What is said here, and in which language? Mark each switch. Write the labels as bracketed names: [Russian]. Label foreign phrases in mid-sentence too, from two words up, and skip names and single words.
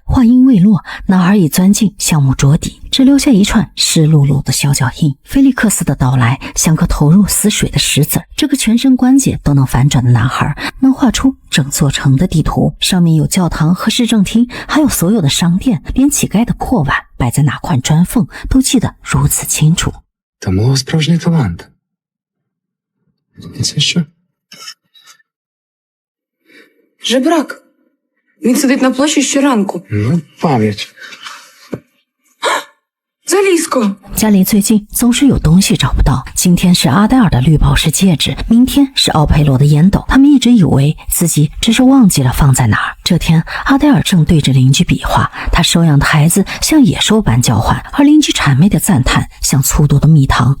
[Chinese] 话音未落，男孩已钻进橡木桌底，只留下一串湿漉漉的小脚印。菲利克斯的到来像个投入死水的石子，这个全身关节都能反转的男孩能画出整座城的地图，上面有教堂和市政厅，还有所有的商店，连乞丐的破碗摆在哪块砖缝都记得如此清楚。 [Ukrainian] Та мого справжній талант. Це що? Жебрак. Він сидить на площі щоранку. Ну, пам'ять. Залізко. [Chinese] 家里最近总是有东西找不到，今天是阿黛尔的绿宝石戒指，明天是奥佩罗的烟斗。他们一直以为自己只是忘记了放在哪儿。这天，阿黛尔正对着邻居比划，她收养的孩子像野兽般叫唤，而邻居谄媚的赞叹像粗毒的蜜糖。